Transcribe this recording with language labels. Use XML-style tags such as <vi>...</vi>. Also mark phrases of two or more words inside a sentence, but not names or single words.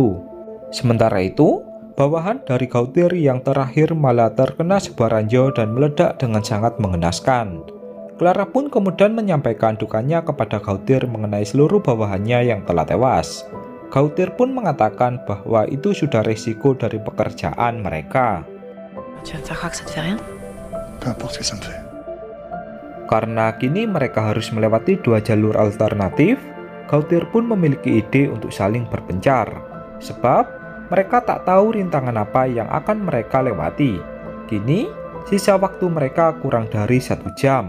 <id>Sementara itu, bawahan dari Gautier yang terakhir malah terkena sebuah ranjau dan meledak dengan sangat mengenaskan. Clara pun kemudian menyampaikan dukanya kepada Gautier mengenai seluruh bawahannya yang telah tewas. Gautier pun mengatakan bahwa itu sudah risiko dari pekerjaan mereka.</id> <fr>Tu vas me faire croire que ça te fait rien? Peu importe ce que ça me fait.</fr> <id>Karena kini mereka harus melewati dua jalur alternatif, Gautier pun memiliki ide untuk saling berpencar. Sebab mereka tak tahu rintangan apa yang akan mereka lewati. Kini, sisa waktu mereka kurang dari 1 jam.</id>